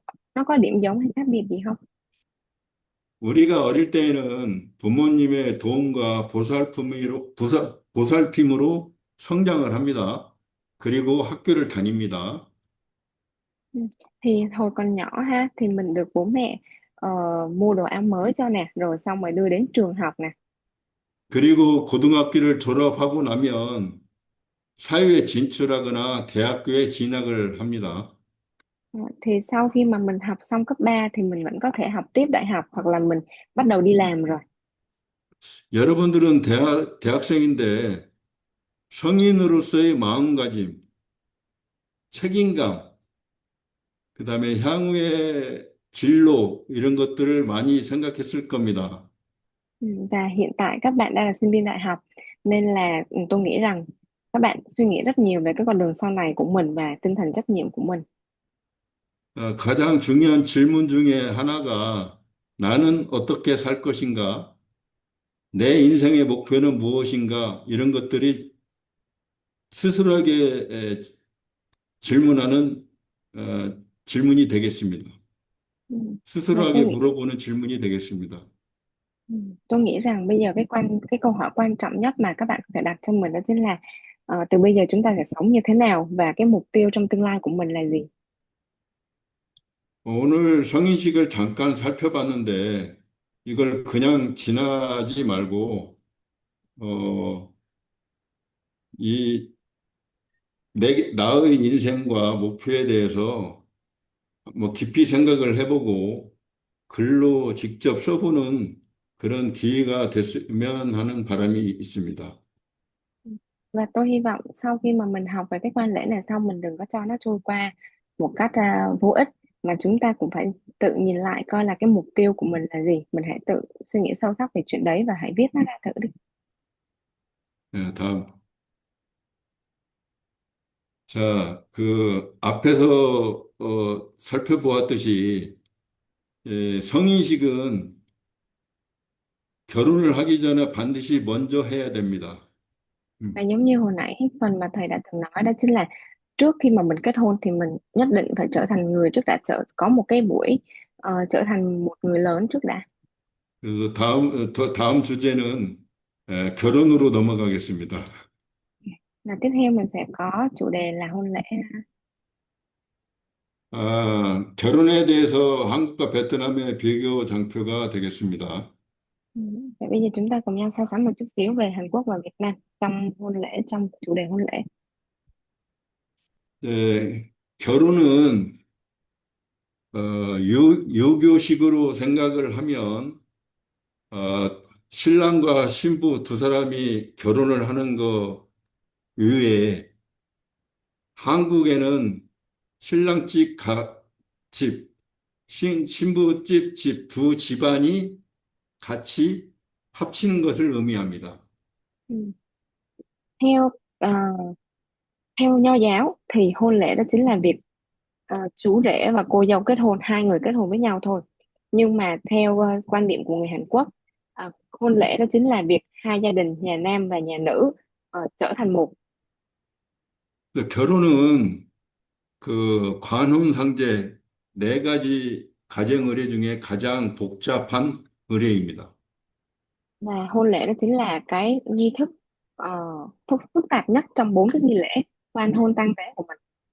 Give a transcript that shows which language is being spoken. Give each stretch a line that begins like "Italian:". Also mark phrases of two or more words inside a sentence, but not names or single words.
Vietnamese: Nó có điểm giống hay khác biệt gì không?
Korean: 우리가 어릴 때에는 부모님의 도움과 보살핌으로 성장을 합니다. 그리고 학교를 다닙니다.
Vietnamese: Ừ. Thì hồi còn nhỏ ha thì mình được bố mẹ mua đồ áo mới cho nè, rồi xong rồi đưa đến trường học nè.
Korean: 그리고 고등학교를 졸업하고 나면 사회에 진출하거나 대학교에 진학을 합니다.
Vietnamese: Thì sau khi mà mình học xong cấp 3 thì mình vẫn có thể học tiếp đại học hoặc là mình bắt đầu đi làm rồi.
Korean: 여러분들은 대학생인데 성인으로서의 마음가짐, 책임감, 그다음에 향후의 진로 이런 것들을 많이 생각했을 겁니다.
Vietnamese: Và hiện tại các bạn đang là sinh viên đại học, nên là tôi nghĩ rằng các bạn suy nghĩ rất nhiều về cái con đường sau này của mình và tinh thần trách nhiệm của mình.
Korean: 가장 중요한 질문 중에 하나가 나는 어떻게 살 것인가? 내 인생의 목표는 무엇인가? 이런 것들이 스스로에게 질문하는 질문이 되겠습니다.
Vietnamese: Và tôi
Korean: 스스로에게
Vietnamese: nghĩ
Korean: 물어보는 질문이 되겠습니다.
Vietnamese: tôi nghĩ rằng bây giờ cái câu hỏi quan trọng nhất mà các bạn có thể đặt cho mình đó chính là từ bây giờ chúng ta sẽ sống như thế nào và cái mục tiêu trong tương lai của mình là gì.
Korean: 오늘 성인식을 잠깐 살펴봤는데 이걸 그냥 지나지 말고 어, 이 나의 인생과 목표에 대해서 뭐 깊이 생각을 해보고 글로 직접 써보는 그런 기회가 됐으면 하는 바람이 있습니다.
Vietnamese: Và tôi hy vọng sau khi mà mình học về cái quan lễ này xong mình đừng có cho nó trôi qua, một cách vô ích, mà chúng ta cũng phải tự nhìn lại coi là cái mục tiêu của mình là gì. Mình hãy tự suy nghĩ sâu sắc về chuyện đấy và hãy viết nó ra thử đi.
Korean: 예, 다음. 자, 그 앞에서 살펴보았듯이 성인식은 결혼을 하기 전에 반드시 먼저 해야 됩니다.
Vietnamese: Và 음. giống như hồi nãy phần mà thầy đã từng nói, đó chính là trước khi mà mình kết hôn thì mình nhất định phải trở thành người trước đã, có một cái buổi trở thành một người lớn trước đã.
Korean: 그래서 다음 주제는 결혼으로 넘어가겠습니다.
Vietnamese: Và tiếp theo mình sẽ có chủ đề là hôn lễ.
Korean: 결혼에 대해서 한국과 베트남의 비교 장표가 되겠습니다.
Vietnamese: Ừ. Vậy bây giờ chúng ta cùng nhau so sánh một chút xíu về Hàn Quốc và Việt Nam trong hôn lễ, trong chủ đề hôn lễ.
Korean: 결혼은 유교식으로 생각을 하면 신랑과 신부 두 사람이 결혼을 하는 거 외에 한국에는 신랑 집, 신부 집 두 집안이 같이 합치는 것을 의미합니다.
Vietnamese: Ừ. Theo ờ, theo Nho giáo thì hôn lễ đó chính là việc chú rể và cô dâu kết hôn, hai người kết hôn với nhau thôi. Nhưng mà theo quan điểm của người Hàn Quốc, hôn lễ đó chính là việc hai gia đình, nhà nam và nhà nữ trở thành một.
Korean: 결혼은 관혼상제 네 가지 가정 의례 중에 가장 복잡한 의례입니다.
Vietnamese: Và hôn lễ đó chính là cái nghi thức phức tạp nhất trong bốn cái nghi lễ quan hôn tang tế của mình.